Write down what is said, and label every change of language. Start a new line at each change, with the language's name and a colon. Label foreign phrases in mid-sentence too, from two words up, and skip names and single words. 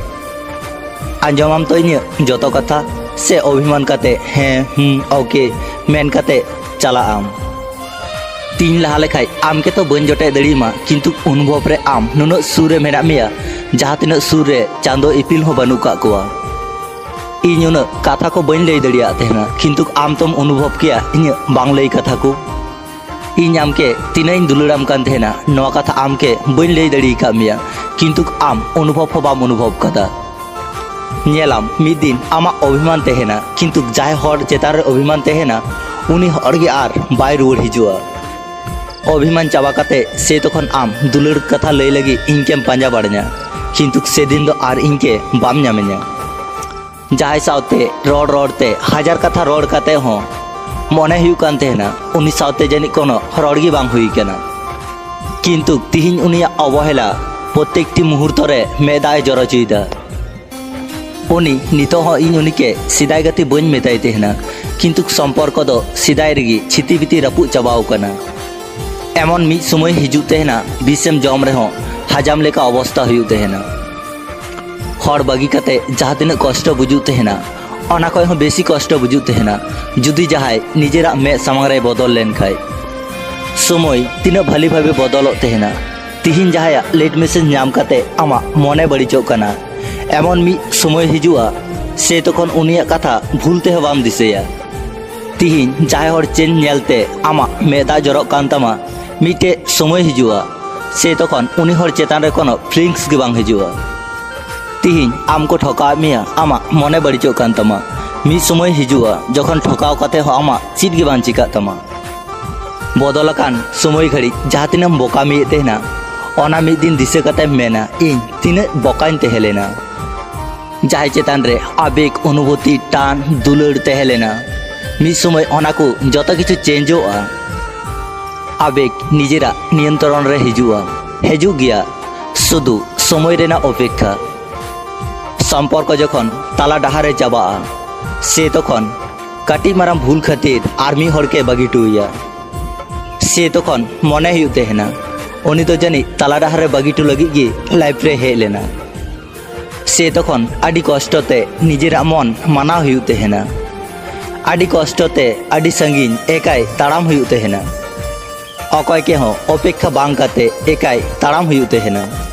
Santali: आंजमाम तो इन जतो कथा से अभिमान काते हें ओके मेन काते चला आम तीन लहा लेखाय आमके तो बन जटे दड़ीमा किंतु अनुभव रे आम नुनो सुर रे मेना मेया जहाँ तिना सुर रे चांदो इपिल हो बानु का कोआ इन उन कथा को बन लई दड़िया तेना किंतु आम तुम अनुभव किया इन बांग लई कथा को इन आमके तीनाइन दुलड़ाम कान तेना नवा कथा आमके बन लई दड़ी का मिया किंतु आम अनुभव हो बाम अनुभव कदा नेलाम मिद दिन आमा अभिमान तेना किंतु जाय हर चेतार अभिमान तेना उनी हर गे आर बाय रुवर हिजुआ अभिमान चाबा काते से तखन आम दुलड़ कथा लई लगी इनकेम पांजा बाड़ना किंतु से दिन दो आर इनके बाम ᱧᱟᱢᱮᱧᱟ जाय सावते रोड रोडते हजार कथा रोड काते हो मने हुई कान तेना उनी सावते जानि कोनो रोडगी बांग हुई केना किंतु तिहिन उनिया अवहेला
Bangla: প্রত্যেকটি মুহূর্ত
Santali: रे मेदाय जरो चुइदा उनी नितो हो इन उनिके सिदाय गति बन मेताय तेना किंतु सम्पर्क दो सिदाय रेगी छितिबिति रपु चाबाव कना एमन मिद समय हिजुग तेना बिसेम जम रे हो हजाम लेका अवस्था हुई तेना हर बागी काते जहाँ तीन कष्ट बुझू तेना ओना खय हो बेसी कष्ट बुझू तेना जुदी जहाय निजेरा मे सामंग रे बदल लेन खाय समय तीन
Bangla: ভালো ভাবে
Santali: बदल तेना तिहिन जहाया
English: late message
Santali: नाम काते आमा मने बड़िचो कना एमन मी समय हिजुआ से तखन उनिया कथा भूलते हो बाम दिसेया तिहिन जहाय हर चेन नेलते आमा मेदा जरो कान तामा मिटे समय हिजुआ से तखन उनी हर चेतान रे कोनो फीलिंग्स गे बांग हिजुआ तिहिन आम को ठका मिया आमा मने बड़िचो कान तमा मी समय हिजुआ जखन ठकाव काते हो आमा चित गे बांग चिका तमा बदलकान समय घड़ी जहाँ तीनम बोका मी तेना ओना मिद दिन दिसे काते मेना इन तीन बोकाइन तेहेलेना जहाय चेतान रे आवेग अनुभूति टान दुलड़ तेहेलेना मिद समय ओना को जतो किछु चेंजोआ आवेग निजेरा नियंत्रण रे हिजुआ हेजु गया शुधु समय रेना अपेक्षा सम्पर्क जखन ताला डाहारे चाबा से तखन काटी माराम भूल खातिर आर्मी हड़के बागी टुया से तखन मने हुई तेना उनी तो जानी ताला डाहारे बागी टू लगी गे लाइफ रे हे लेना से तखन आडी कष्टते निजेरा मन माना हुई तेना आडी कष्टते आडी संगीन एकाई ताड़ाम हुई तेना अकय के हो अपेक्षा बांग काते एकाई ताड़ाम हुई तेना